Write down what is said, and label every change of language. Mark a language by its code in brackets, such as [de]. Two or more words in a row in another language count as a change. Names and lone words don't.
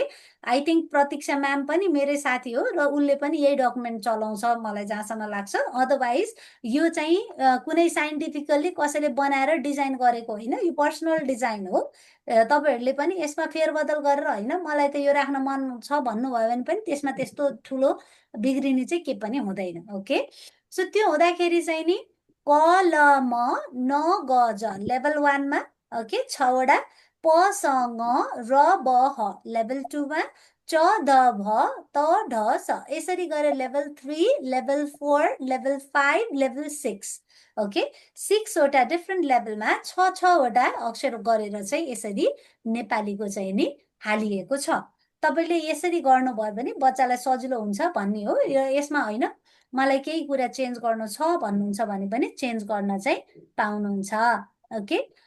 [en] I think [ne] प्रतीक्षा म्याम पनि मेरै साथी हो र उसले पनि यही डकुमेन्ट चलाउँछ मलाई जहाँसम्म लाग्छ अदरवाइज यो चाहिँ कुनै साइन्टिफिकल्ली कसैले बनाएर डिजाइन गरेको होइन यो पर्सनल डिजाइन हो तपाईँहरूले पनि यसमा फेरबदल गरेर होइन मलाई त यो राख्न मन छ भन्नुभयो भने पनि त्यसमा त्यस्तो ठुलो बिग्रिने चाहिँ के पनि हुँदैन [en] OK so [ne] त्यो हुँदाखेरि चाहिँ नि क ल म न ग ज लेभल 1 मा ओके 6 वटा प स ङ र ब ह लेभल 2 मा च द भ त ढ स यसरी गरेर लेभल 3 लेभल 4 लेभल 5 लेभल 6 ओके 6 वटा डिफ्रेन्ट लेभलमा 6 वटा अक्षर गरेर चाहिँ यसरी नेपालीको चाहिँ नि हालिएको छ तपाईँले यसरी गर्नुभयो भने बच्चालाई सजिलो हुन्छ भन्ने हो यसमा होइन मलाई केही कुरा चेन्ज गर्नु छ भन्नुहुन्छ भने पनि चेन्ज गर्न चाहिँ पाउनुहुन्छ ओके